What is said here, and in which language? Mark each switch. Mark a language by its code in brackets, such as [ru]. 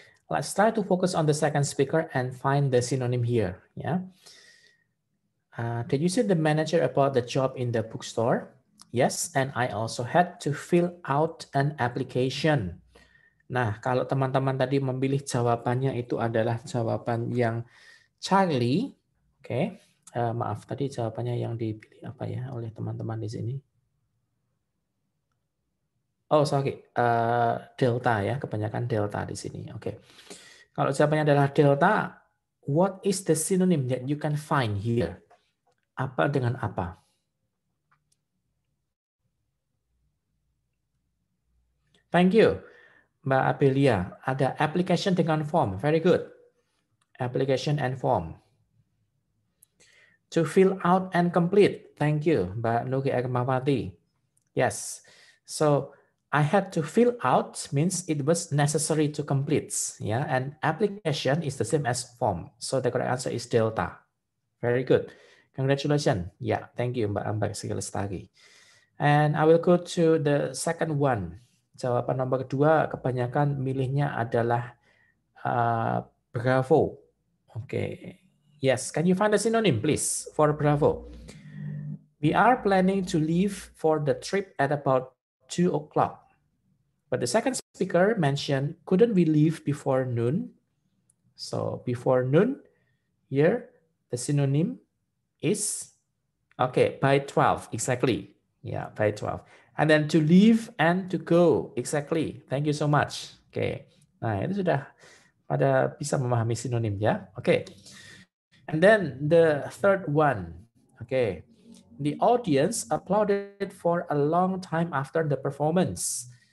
[en] Let's try to focus on the second speaker and find the synonym here. Yeah. Did you see the manager about the job in the bookstore? Yes, and I also had to fill out an application. [id] Nah, kalau teman-teman tadi memilih jawabannya itu adalah jawaban yang Charlie, oke. Maaf, tadi jawabannya yang dipilih apa ya oleh teman-teman di sini? [en] Oh, sorry, [id] delta ya, kebanyakan delta di sini. Oke. Kalau jawabannya adalah delta, [en] what is the synonym that you can find here? [id] Apa dengan apa? [en] Thank you, Mbak Abelia. [id] Ada application dengan form. [en] Very good. Application and form. To fill out and complete. Thank you, Mbak Nugi Ermawati. Yes. So I had to fill out means it was necessary to complete. Yeah, and application is the same as form. So the correct answer is delta. Very good. Congratulations. Yeah, thank you, Mbak Ambar Lestari. And I will go to the second one. [id] Jawaban nomor 2 kebanyakan milihnya adalah bravo. [en] Okay. Yes, can you find a synonym, please, for bravo? We are planning to leave for the trip at about 2 o'clock. But the second speaker mentioned, couldn't we leave before noon? So before noon, here, the synonym is, okay, by 12, exactly. Yeah, by 12. And then to leave and to go, exactly. Thank you so much. [id] Okay, nah itu sudah pada bisa memahami sinonim ya. [en] Okay. And then the third one, okay, the audience applauded for a long time after the performance.